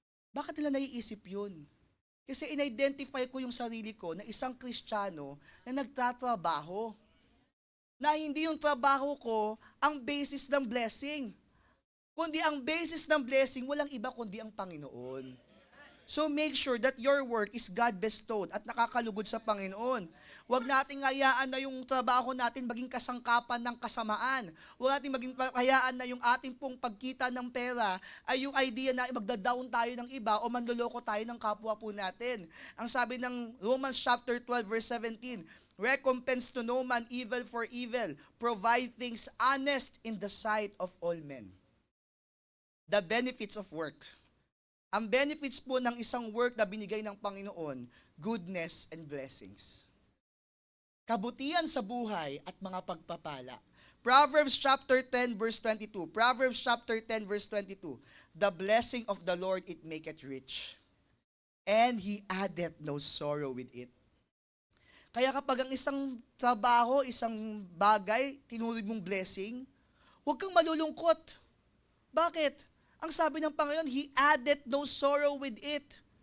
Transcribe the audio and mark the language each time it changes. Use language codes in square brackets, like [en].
[tl] Bakit nila naiisip yun? Kasi in-identify ko yung sarili ko na isang Kristiyano na nagtatrabaho. Na hindi yung trabaho ko ang basis ng blessing. Kundi ang basis ng blessing, walang iba kundi ang Panginoon. [en] So make sure that your work is God-bestowed [tl] at nakakalugod sa Panginoon. Huwag nating hayaan na yung trabaho natin maging kasangkapan ng kasamaan. Huwag nating maging hayaan na yung ating pong pagkita ng pera ay yung idea na magda-down tayo ng iba o manloloko tayo ng kapwa po natin. Ang sabi ng [en] Romans chapter 12 verse 17, recompense to no man evil for evil, provide things honest in the sight of all men. The benefits of work. [tl] Ang benefits po ng isang work na binigay ng Panginoon, [en] goodness and blessings. [tl] Kabutihan sa buhay at mga pagpapala. Proverbs chapter 10 verse 22. [en] Proverbs chapter 10 verse 22. The blessing of the Lord, it maketh rich, and He addeth no sorrow with it. [tl] Kaya kapag ang isang trabaho, isang bagay, tinuloy mong blessing, huwag kang malulungkot. Bakit? Ang sabi ng Panginoon, [en] He added no sorrow with it.